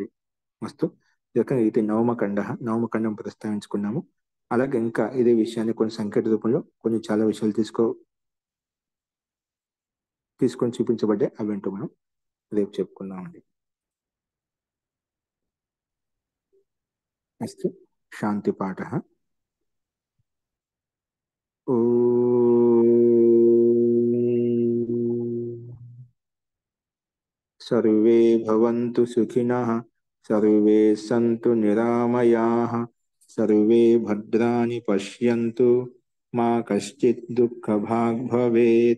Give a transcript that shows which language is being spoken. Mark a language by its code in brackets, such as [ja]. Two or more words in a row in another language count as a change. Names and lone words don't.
[te] మస్తు ఈ రకంగా అయితే నవమఖండం ప్రస్తావించుకున్నాము. అలాగే ఇంకా ఇదే విషయాన్ని కొన్ని సంకేత రూపంలో కొన్ని చాలా విషయాలు తీసుకొని చూపించబడ్డాయి. అవేంటో మనం రేపు చెప్పుకుందామండి. [sa] అస్తు శాంతి పాఠ. सर्वे भवन्तु सुखिनः, सर्वे सन्तु निरामयाः, सर्वे भद्राणि पश्यन्तु, मा कश्चित् दुःखभाग् भवेत्.